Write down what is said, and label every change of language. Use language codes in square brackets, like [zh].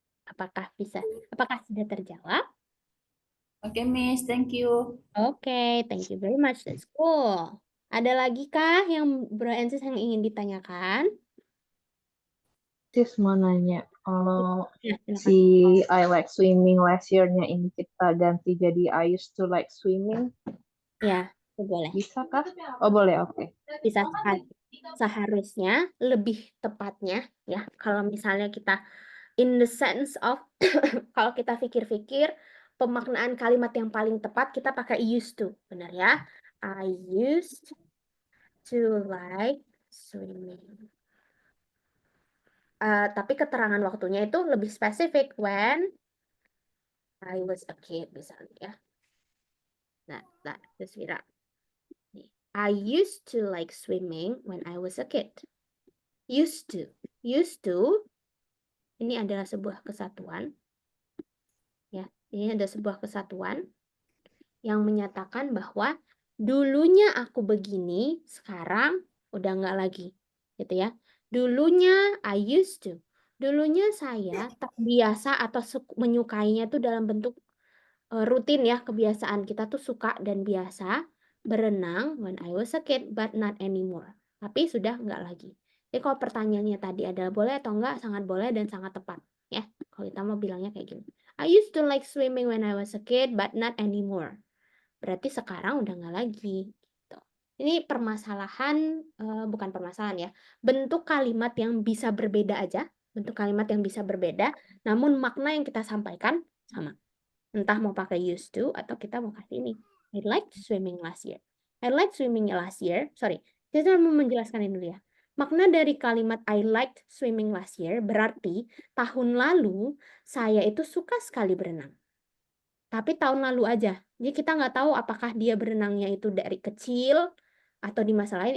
[id] Apakah sudah terjawab? [en] Oke, Miss, thank you. Oke, thank you very much. That's cool. [id] Ada lagi kah yang Bro and Sis yang ingin ditanyakan? Sis mau nanya, kalau Ya, silakan. [en] si I like swimming last year-nya [id] ini kita ganti jadi [en] I used to like swimming, [id] Ya, itu boleh. bisa kah? Oh boleh, oke. Bisa seharusnya lebih tepatnya ya kalau misalnya kita [en] in the sense of [id] kalau kita pikir-pikir pemaknaan kalimat yang paling tepat kita pakai used to, benar ya? [en] I used to like swimming. [id] Tapi keterangan waktunya itu lebih spesifik [en] when I was a kid [id] misalnya ya. Nah, Deswira. [en] I used to like swimming when I was a kid. Used to. [id] Ini adalah sebuah kesatuan. Ya, ini ada sebuah kesatuan yang menyatakan bahwa dulunya aku begini, sekarang udah nggak lagi. Gitu ya. Dulunya [en] I used to. [id] Dulunya saya terbiasa atau menyukainya tuh dalam bentuk rutin ya, kebiasaan kita tuh suka dan biasa berenang [en] when I was a kid but not anymore. [id] Tapi sudah nggak lagi. Jadi kalau pertanyaannya tadi adalah boleh atau enggak, sangat boleh dan sangat tepat ya. Kalau kita mau bilangnya kayak gini. [en] I used to like swimming when I was a kid but not anymore. [id] Berarti sekarang udah nggak lagi. Gitu. Ini permasalahan, bukan permasalahan ya. Bentuk kalimat yang bisa berbeda aja. Bentuk kalimat yang bisa berbeda. Namun makna yang kita sampaikan sama. Entah mau pakai used to atau kita mau kasih ini. [en] I liked swimming last year. I liked swimming last year. Sorry, [id] saya mau menjelaskan ini dulu ya. Makna dari kalimat [en] I liked swimming last year [id] berarti tahun lalu saya itu suka sekali berenang. Tapi tahun lalu aja. Jadi kita nggak tahu apakah dia berenangnya itu dari kecil atau di masa lain.